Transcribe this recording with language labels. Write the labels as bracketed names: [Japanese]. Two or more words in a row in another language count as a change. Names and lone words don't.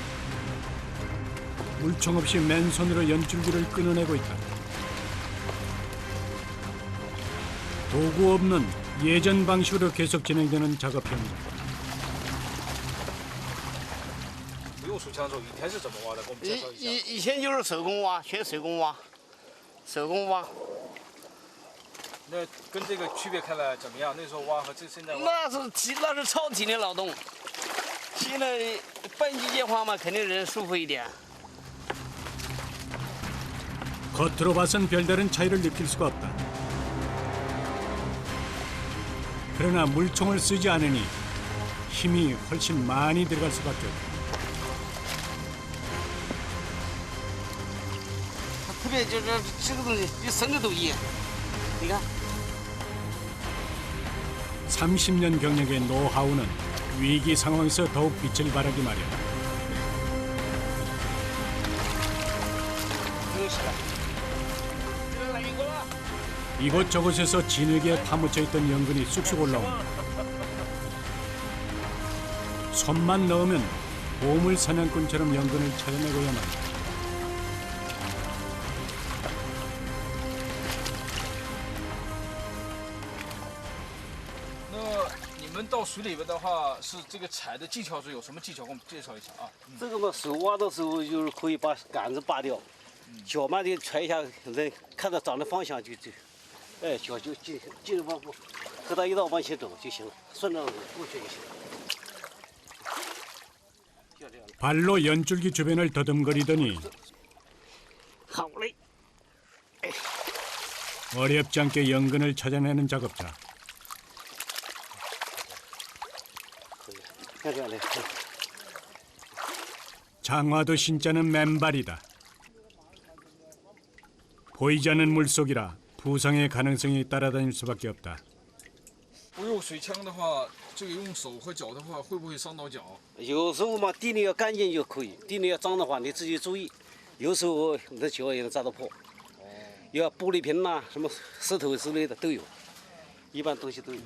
[Korean] 물총 없이 맨손으로 연줄기를 끊어내고 있다. 도구 없는 예전 방식으로 계속 진행되는 작업 현장. [Chinese] 水枪的时候，一天是怎么挖的？给我们介绍一下。以前就是手工挖，全手工挖，手工挖。那跟这个区别开来怎么样？那时候挖和现在挖？那是超体力劳动，现在半机械化嘛，肯定人舒服一点。 [Korean] 겉으로 봐선 별다른 차이를 느낄 수가 없다. 그러나 물총을 쓰지 않으니 힘이 훨씬 많이 들어갈 수밖에 없다. [Chinese] 特别就是这个东西比生的都硬，你看。 [Korean] 30년 경력의 노하우는 위기 상황에서 더욱 빛을 발하기 마련. 이곳저곳에서 진흙에 파묻혀 있던 연근이 쑥쑥 올라온다. 손만 넣으면 보물 사냥꾼처럼 연근을 찾아내고야만 한다. [Chinese] 你们到水里边的话，是这个采的技巧是有什么技巧？给我们介绍一下啊。这个嘛，手挖的时候就是可以把杆子拔掉，脚嘛得踹一下，人看到长的方向就，哎，脚就尽往和他一道往前走就行了，顺着过去就行了。 [Korean] 발로 연줄기 주변을 더듬거리더니 어렵지 않게 연근을 찾아내는 작업자. 장화도 신지 않은 맨발이다. 보이지 않는 물속이라 부상의 가능성이 따라다닐 수밖에 없다. [Chinese] 不用水枪的话，这个用手和脚的话，会不会伤到脚？有时候嘛，地里要干净就可以，地里要脏的话，你自己注意。有时候你的脚也能扎得破。要玻璃瓶呐、什么石头之类的都有，一般东西都有。